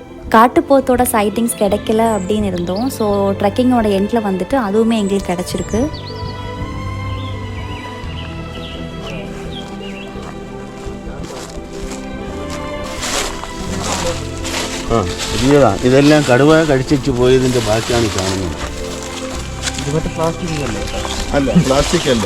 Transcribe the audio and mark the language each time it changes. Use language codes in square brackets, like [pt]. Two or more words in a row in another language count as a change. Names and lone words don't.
[ta] காட்டுப்போத்தோட சைட்டிங்ஸ் கிடைக்கல அப்படின்னு இருந்தோம். ஸோ ட்ரெக்கிங்கோட எண்டில் வந்துட்டு அதுவுமே எங்களுக்கு கிடச்சிருக்கு. [ml] പുതിയതാണ്. ഇതെല്ലാം കടുവ കടിച്ചു പോയതിൻ്റെ ബാക്കിയാണ് കാണുന്നത്. അല്ല, പ്ലാസ്റ്റിക് അല്ല.